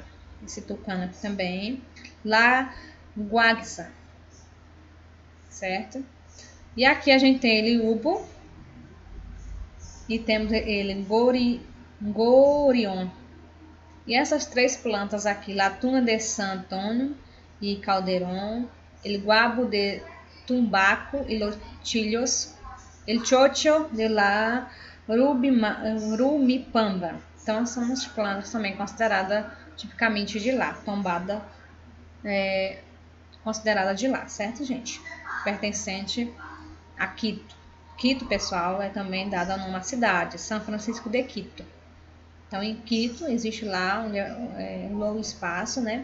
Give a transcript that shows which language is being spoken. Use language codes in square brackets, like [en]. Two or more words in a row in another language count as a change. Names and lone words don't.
[pt] Esse tucano aqui também. La guaxa, certo? E aqui a gente tem ele ubo e temos ele gorion. E essas três plantas aqui, [es] latuna de San Antonio e caldeirón, el guabo de tumbaco e los chillos, el chocho de la rumipamba. [pt] Então são as plantas também consideradas tipicamente de lá, tombada considerada de lá, certo, gente? Pertencente a Quito. Quito, pessoal, é também dada numa cidade, São Francisco de Quito. Então, em Quito, existe lá um longo espaço, né?